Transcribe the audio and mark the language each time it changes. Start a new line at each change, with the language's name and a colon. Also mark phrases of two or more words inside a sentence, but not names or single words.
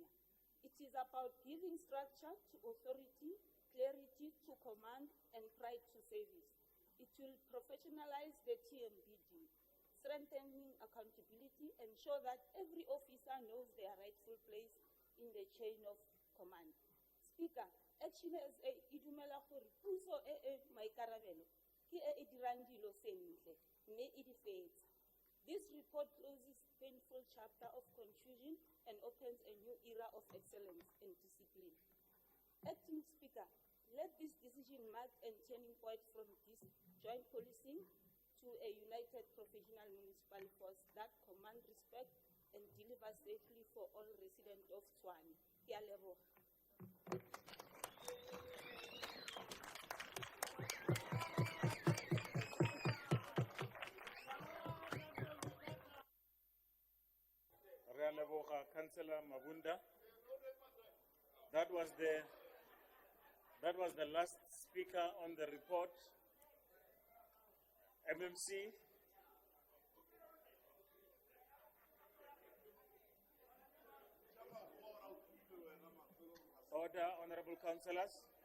English: It is about giving structure to authority, clarity to command, and pride to service. It will professionalize the TMBD, strengthening accountability, and ensure that every officer knows their rightful place in the chain of command.
Tswana: Speaker, action as a idumela gore puso maikarabelo ke e dirang dilo sentle mme e di fetsa.
English: This report closes a painful chapter of confusion and opens a new era of excellence and discipline. Acting Speaker, let this decision mark a turning point from this joint policing to a united professional municipal force that command respect and deliver safely for all residents of Tswane.
Tswana: Ke a leboga.
English: Councillor Mabunda. That was the last speaker on the report. MMC. Order, honorable councillors.